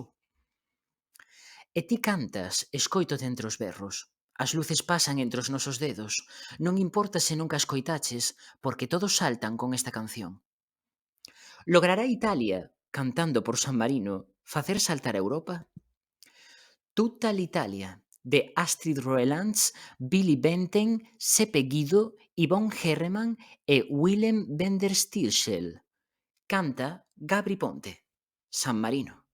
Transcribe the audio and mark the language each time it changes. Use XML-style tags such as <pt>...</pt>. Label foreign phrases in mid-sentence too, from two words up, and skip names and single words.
<gl>E ti cantas, escoítote entre os berros. As luces pasan entre os nosos dedos. Non importa se nunca escoitaches, porque todos saltan con esta canción. Logrará Italia, cantando por San Marino, facer saltar a Europa? Tutta l'Italia, de Astrid Roelands, Billy Benten, Seppe Guido, Yvonne Herreman e Willem Wenderstilsel. Canta Gabri Ponte, San Marino.</gl>